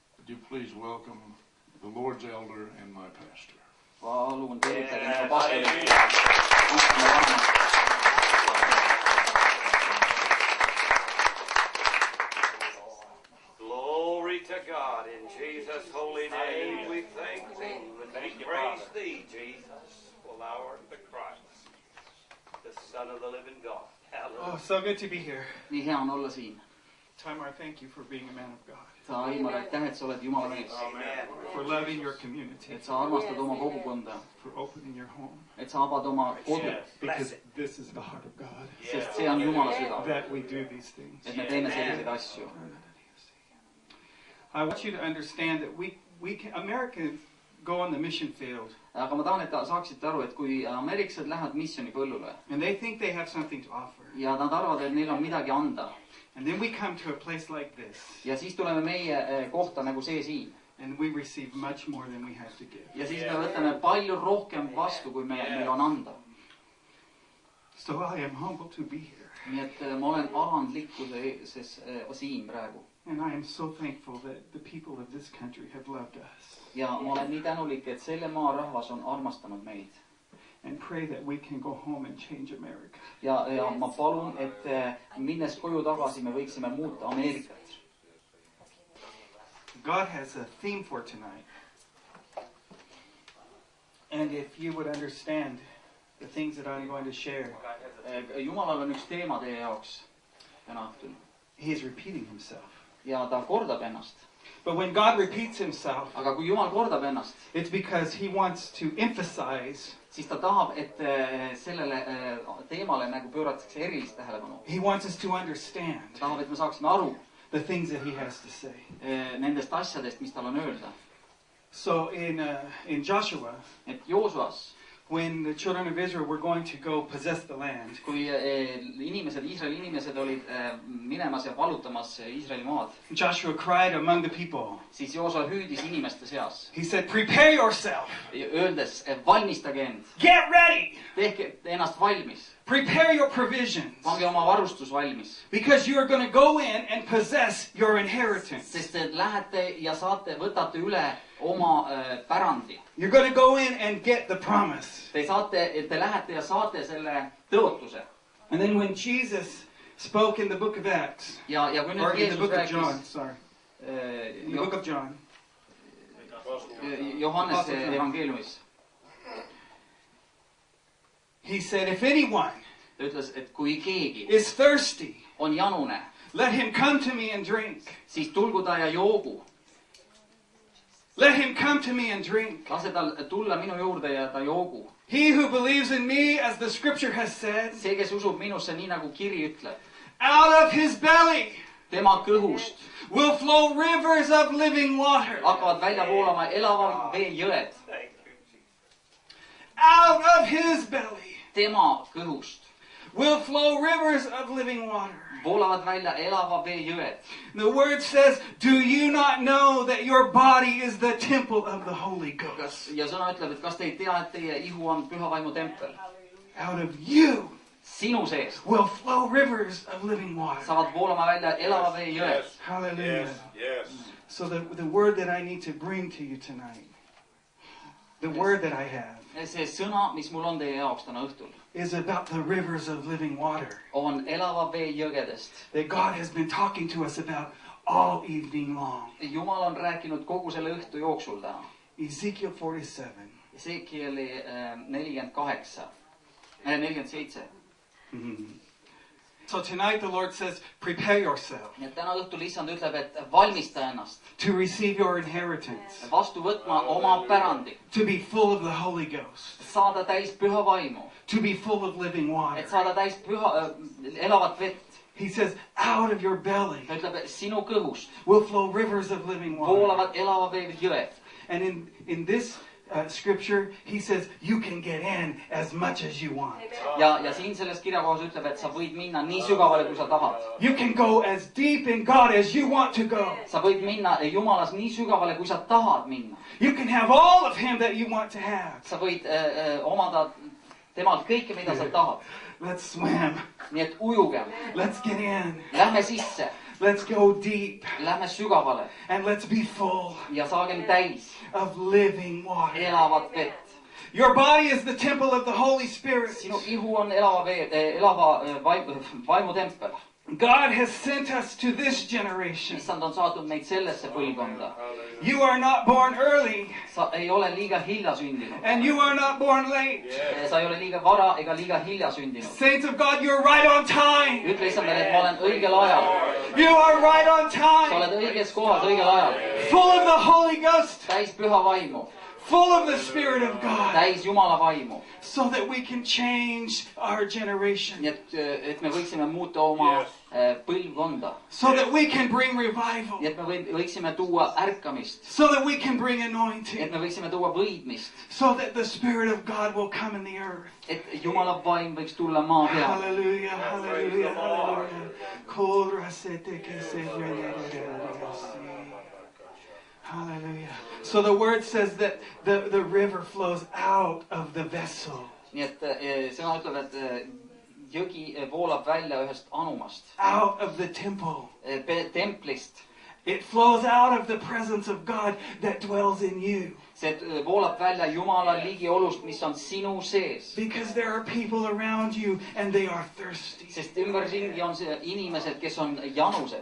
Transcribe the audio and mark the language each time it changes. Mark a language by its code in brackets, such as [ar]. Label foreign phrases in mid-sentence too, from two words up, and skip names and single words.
[en] Would you please welcome the Lord's elder and my pastor? [et] Palun tervitage minu pastorit. [en] Glory to God in Jesus' holy name. We thank thee and we praise thee, Jesus, for thou art the Christ, the Son of the living God. Hallelujah. Oh, so good to be here. [et] Nii hea on olla siin. [en] Tamar, thank you for being a man of God. [et] Taimar, aitäh, et sa oled Jumala mees. [en] For loving your community. [et] Et sa armastad oma kogukonda. [en] For opening your home. [et] Et sa avad oma kodu. [en] Because this is the heart of God. [et] Sest see on Jumala süda. [en] That we do these things. [et] Et me teeme selliseid asju. [en] I want you to understand that Americans go on the mission field. [et] Aga ma tahan, et saaksite aru, et kui ameeriklased lähevad missioonipõllule. [en] And they think they have something to offer. [et] Ja nad arvavad, et neil on midagi anda. [en] And then we come to a place like this. [et] Ja siis tuleme meie kohta nagu see siin. [en] And we receive much more than we have to give. [et] Ja siis me võtame palju rohkem vastu, kui meil on anda. [en] So I am humbled to be here. [et] Nii et ma olen alandlikkuses siin praegu. [en] And I am so thankful that the people of this country have loved us. [et] Ja ma olen nii tänulik, et selle maa rahvas on armastanud meid. [en] And pray that we can go home and change America. [et] Ja ma palun, et minnes koju tagasi me võiksime muuta Ameerikat. [en] God has a theme for tonight. And if you would understand the things that I'm going to share. [et] Jumalal on üks teema teie jaoks täna õhtul. [en] He is repeating himself. [et] Ja ta kordab ennast. [en] But when God repeats himself, [et] aga kui Jumal kordab ennast, [en] it's because he wants to emphasize, [et] siis ta tahab, et sellele teemale nagu pööratakse erilist tähelepanu. [en] He wants us to understand. [et] Ta tahab, et me saaksime aru [en] the things that he has to say. [et] Nendest asjadest, mis tal on öelda. [en] So in Joshua, [et] et Joosuas, [en] when the children of Israel were going to go possess the land, [et] kui Iisraeli inimesed olid minemas ja valutamas Iisraeli maad, [en] Joshua cried among the people. [et] Siis Joosua hüüdis inimeste seas. [en] He said, "Prepare yourself." [et] Öeldes, valmistage end. [en] Get ready. [et] Tehke ennast valmis. [en] Prepare your provisions. [et] Pange oma varustus valmis. [en] Because you are going to go in and possess your inheritance. [et] Sest te lähete ja võtate üle oma pärandi. [en] You're going to go in and get the promise. [et] Te lähete ja saate selle tõotuse. [en] And then when Jesus spoke in the book of Acts, [et] ja kui nüüd [en] or in the book of [et] rääkis, [en] John, sorry, in the book of John, [et] Johannese evangeeliumis, [en] he said, if anyone [et] ta ütles, et kui keegi [en] is thirsty, [et] on janune, [en] let him come to me and drink. [et] Siis tulgu ta ja joogu. [en] Let him come to me and drink. [et] Lase tal tulla minu juurde ja ta joogu. [en] He who believes in me, as the scripture has said, [et] see, kes usub minusse, nii nagu kiri ütleb, [en] out of his belly [et] tema kõhust [en] will flow rivers of living water. [et] hakkavad välja voolama elavad veejõed. [en] Out of his belly [et] tema kõhust [en] will flow rivers of living water. [et] voolavad välja elava veejõed. [en] The word says, do you not know that your body is the temple of the Holy Ghost? [et] Ja sõna ütleb, et kas te ei tea, et teie ihu on Püha Vaimu tempel? [en] Out of you [et] sinu sees [en] will flow rivers of living water. [et] saavad voolama välja elava veejõed. [en] Hallelujah. Yes. So the word that I need to bring to you tonight, the word that I have, [et] see sõna, mis mul on teie jaoks täna õhtul, [en] is about the rivers of living water [et] on elava veejõgedest. [en] That God has been talking to us about all evening long. [et] Jumal on rääkinud kogu selle õhtu jooksul täna. [en] Ezekiel 47. [et] Ezekieli 47. [en] So tonight the Lord says, prepare yourself. [et] Nii et täna õhtul Issand ütleb, et valmista ennast. [en] To receive your inheritance. [et] Vastu võtma oma pärandi. [en] To be full of the Holy Ghost. [et] Saada täis Püha Vaimu. [en] To be full of living water. [et] Et saada täis elavat vett. [en] He says, out of your belly. [et] Ta ütleb, sinu kõhust [en] will flow rivers of living water. [et] voolavad elava veejõed. [en] And in this scripture, he says, you can get in as much as you want. [et] Ja siin selles kirjakohas ütleb, et sa võid minna nii sügavale, kui sa tahad. [en] You can go as deep in God as you want to go. [et] Sa võid minna Jumalas nii sügavale, kui sa tahad minna. [en] You can have all of him that you want to have. [et] Sa võid omada temalt kõike, mida sa tahad. [en] Let's swim. [et] Nii et ujugem. [en] Let's get in. [et] Lähme sisse. [en] Let's go deep [et] Lähme sügavale [en] and let's be full [et] ja saagem täis [en] of living water. [et] elavat vett. [en] Your body is the temple of the Holy Spirit. [et] Sinu ihu on elava vaimu tempel. [en] God has sent us to this generation. [et] Issand on saatnud meid sellesse põlvkonda. [en] You are not born early [et] Sa ei ole liiga hilja sündinud. [en] and you are not born late. [et] Sa ei ole liiga vara ega liiga hilja sündinud. [en] Saints of God, you're right on time. [et] Ütle Issandale, et ma olen õigel ajal. [en] You are right on [et] Sa [en] time. [et] oled õiges kohas õigel ajal. [en] Full of the Holy Ghost. [et] Täis püha vaimu. [en] Full of the Spirit of God. [et] Täis Jumala vaimu. [en] So that we can change our generation. [et] Nii et me võiksime muuta oma põlvkonda. [en] So that we can bring revival. [et] Nii et me võiksime tuua ärkamist. [en] So that we can bring [et] Et [en] anointing. [et] me võiksime tuua võidmist. [en] So that the Spirit of God will come in the earth. [et] Et Jumala vaim võiks tulla maa peale. [en] Hallelujah, hallelujah, hallelujah. Hallelujah. So the word says that the river flows out of the vessel. [et] Nii et sõna ütleb, et jõgi voolab välja ühest anumast, [en] Out of the temple. [et] templist. [en] It flows out of the presence of God that dwells in you. [et] See voolab välja Jumala ligiolust, mis on sinu sees. [en] Because there are people around you and they are thirsty. [et] Sest ümberringi on see inimesed, kes on janused.